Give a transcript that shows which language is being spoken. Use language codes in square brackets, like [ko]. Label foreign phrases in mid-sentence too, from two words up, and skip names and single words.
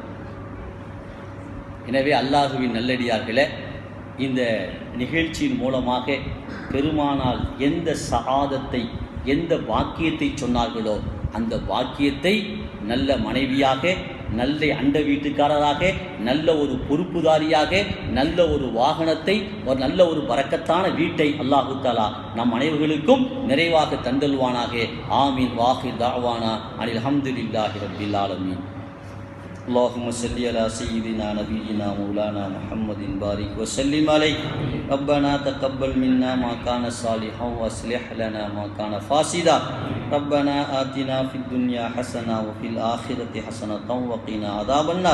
[ta] எனவே அல்லாஹுவின் நல்லடியார்களே, இந்த நிகழ்ச்சியின் மூலமாக பெருமானால் எந்த சஆதத்தை, எந்த வாக்கியத்தை சொன்னார்களோ அந்த வாக்கியத்தை நல்ல மனைவியாக, நல்ல அண்ட வீட்டுக்காரராக, நல்ல ஒரு பொறுப்புதாரியாக, நல்ல ஒரு வாகனத்தை, ஒரு நல்ல ஒரு பரக்கத்தான வீட்டை [ar] الله تعالى [ta] நம் அனைவர்களுக்கும் நிறைவாக தந்தல்வானாக. ஆமீன். [ar] وآخر دعوانا أن الحمد لله رب العالمين. اللهم صل على سيدنا نبينا مولانا محمد بارك وسلم عليه. ربنا تقبل منا ما كان صالحا واصلح لنا ما كان فاسدا. ربنا آتنا في الدنيا حسنة وفي الآخرة حسنة وقنا عذاب النار.